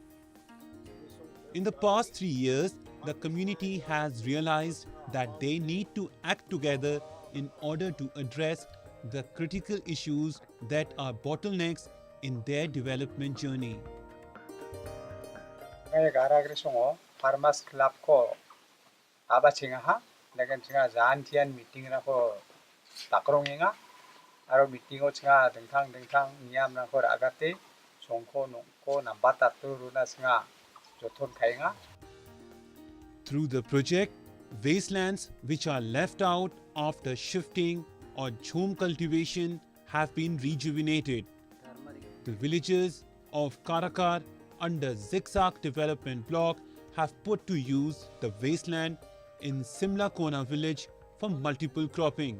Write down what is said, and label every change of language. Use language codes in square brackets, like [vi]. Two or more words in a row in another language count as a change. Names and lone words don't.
[en] In the past 3 years, the community has realized that they need to act together in order to address the critical issues that are bottlenecks in their development journey. [grt] Ngay gara grisongo [en] farmers club [grt] ko aba chinga ha lekin chinga jan tian meeting na ko takrong inga aro meeting o chinga dengtang niam na ko agate songko nongko nambata turu na chinga jothon khainga. [en] Through the project, wastelands which are left out after shifting or jhom cultivation have been rejuvenated. The villagers of Karakar under Zigzag Development Block have put to use the wasteland in Simla Kona village for multiple cropping.